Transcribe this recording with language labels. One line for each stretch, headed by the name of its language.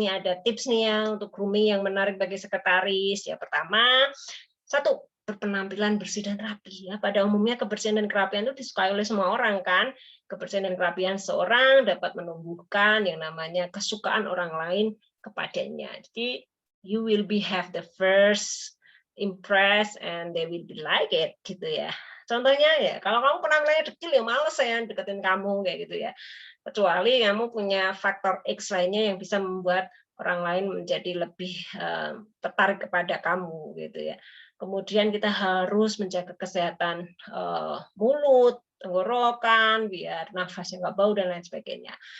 Indonesian: Nih ada tips nih ya untuk grooming yang menarik bagi sekretaris. Ya, pertama, satu, berpenampilan bersih dan rapi. Ya, pada umumnya kebersihan dan kerapian itu disukai oleh semua orang kan. Kebersihan dan kerapian seorang dapat menumbuhkan yang namanya kesukaan orang lain kepadanya. Jadi
English: you will be have the first impress and they will be like it
Indonesian: gitu ya. Contohnya ya, kalau kamu penampilannya dekil ya males ya deketin kamu kayak gitu ya. Kecuali kamu punya faktor X lainnya yang bisa membuat orang lain menjadi lebih tertarik kepada kamu gitu ya. Kemudian kita harus menjaga kesehatan mulut, tenggorokan, biar nafasnya nggak bau dan lain sebagainya.